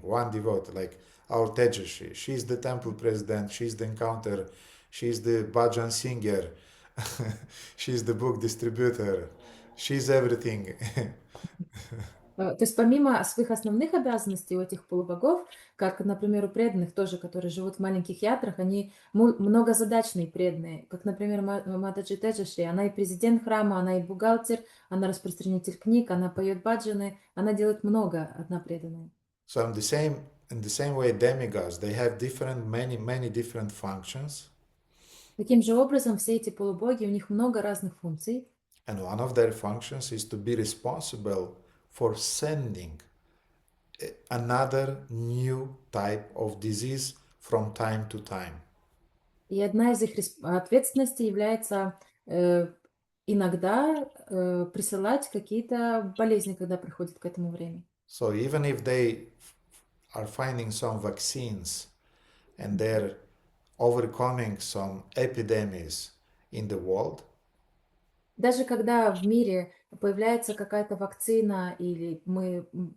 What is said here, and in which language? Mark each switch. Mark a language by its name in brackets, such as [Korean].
[English] One devotee, like our Tejashi, she's the temple president, she's the encounter, she's the bhajan singer, she's the book distributor, she's everything. [Russian] То есть помимо своих основных обязанностей у этих полубогов, как, например, у преданных тоже, которые живут в маленьких ятрах, они многозадачные преданные. Как, например, Матаджи Теджаши, она и президент храма, она и бухгалтер, она распространитель книг, она поет баджаны, она делает много, одна преданная. [English] So in the same way, demigods, they have many different functions. [Russian] Таким же образом, все эти полубоги, у них много разных функций. [English] And one of their functions is to be responsible for sending another new type of disease from time to time. [Russian] И одна из их ответственностей является иногда присылать какие-то болезни, когда приходит к этому время. [English] So even if they are finding some vaccines and they're overcoming some epidemics in the world, [Russian] даже когда в мире появляется какая-то вакцина или мы